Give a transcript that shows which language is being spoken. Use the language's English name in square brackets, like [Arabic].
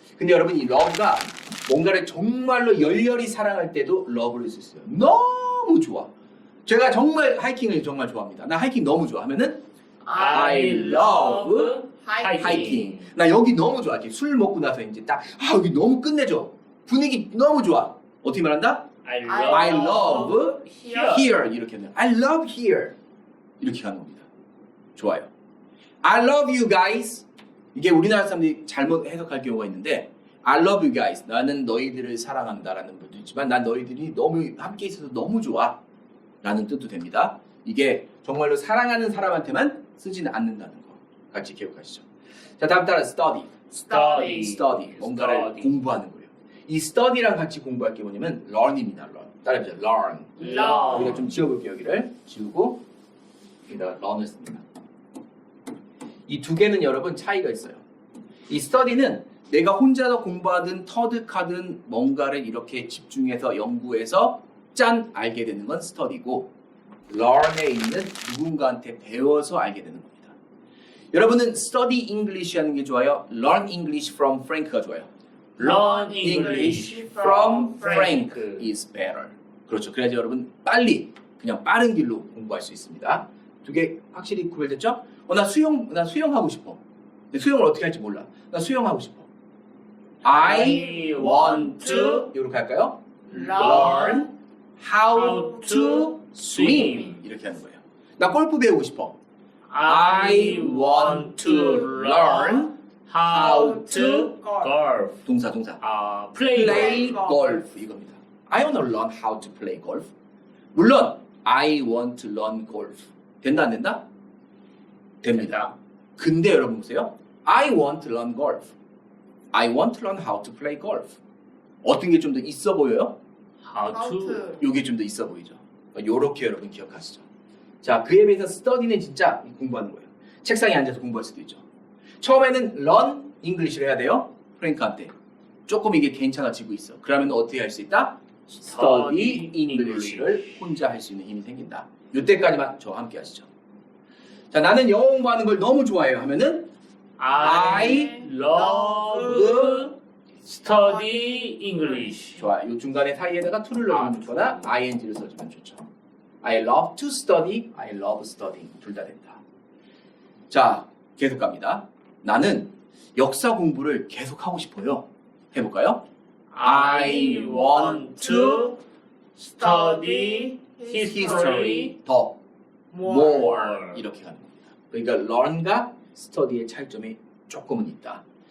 [Korean] 근데 여러분 이 love가 뭔가를 정말로 열렬히 사랑할 때도 love를 쓸 수 있어요. 너무 좋아. 제가 정말 하이킹을 정말 좋아합니다. 나 하이킹 너무 좋아 하면은 I love 하이킹. 나 여기 너무 좋아. 이렇게 술 먹고 나서 이제 딱 여기 너무 끝내줘. 분위기 너무 좋아. 어떻게 말한다? [English] I love here [Korean] 이렇게 하면 [English] I love here [Korean] 이렇게 하는 겁니다. 좋아요. [English] I love you guys. [Korean] 이게 우리나라 사람들이 잘못 해석할 경우가 있는데 I love you guys. 나는 너희들을 사랑한다라는 것도 있지만 난 너희들이 너무 함께 있어서 너무 좋아 라는 뜻도 됩니다. 이게 정말로 사랑하는 사람한테만 쓰지는 않는다는 거 같이 기억하시죠. 자, 다음 따라 study. [English] study. 뭔가를 Study. [Korean] 공부하는 거예요. 이 study랑 같이 공부할 게 뭐냐면 learn입니다. [English] learn. 따라해보자. learn. Learn. [Korean] 여기다 좀 지워볼게요. 여기를 지우고 여기다 learn을 씁니다. 이 두 개는 여러분 차이가 있어요. 이 study는 내가 혼자서 공부하든 터득하든 뭔가를 이렇게 집중해서 연구해서 짠 알게 되는 건 study고 learn에 있는 누군가한테 배워서 알게 되는 겁니다. 여러분은 study English 하는 게 좋아요? [English] learn English from Frank가 좋아요? Learn English from Frank is better. 그렇죠. [Korean] 그래야지 여러분 빨리 그냥 빠른 길로 공부할 수 있습니다. 두 개 확실히 구별됐죠? 나 수영하고 싶어. 근데 수영을 어떻게 할지 몰라. 나 수영하고 싶어. [English] I want to [Korean] 이렇게 할까요? [English] learn how to swim [Korean] 이렇게 하는 거예요. 나 골프 배우고 싶어. [English] I want to learn how to golf. [Korean] 동사 [English] Play play golf 이겁니다. I want to learn how to play golf. [Korean] 물론 [English] I want to learn golf [Korean] 된다 안 된다? 됩니다. 근데 여러분 보세요. [English] I want to learn golf. I want to learn how to play golf. [Korean] 어떤 게 좀 더 있어 보여요? [English] How to. [Korean] 요게 좀 더 있어 보이죠. 요렇게 여러분 기억하시죠. 자, 그에 비해서 study는 진짜 공부하는 거예요. 책상에 앉아서 공부할 수도 있죠. 처음에는 learn English를 해야 돼요. 프랭크한테. 조금 이게 괜찮아지고 있어. 그러면 어떻게 할 수 있다? study English를 혼자 할 수 있는 힘이 생긴다. 요때까지만 저와 함께 하시죠. 자, 나는 영어 공부하는 걸 너무 좋아해요 하면은 [English] I love study English. [Korean] 좋아. 요 중간에 사이에다가 to를 넣어주면 좋거나 ing를 써주면 좋죠. [English] I love to study, I love studying. [Korean] 둘 다 된다. 자, 계속 갑니다. 나는 역사 공부를 계속 하고 싶어요. 해볼까요? [English] I want to study history [Korean] 더 [English] more. [Korean] more 이렇게 가는 겁니다. 그러니까 learn과 study의 차이점이 조금은 있다.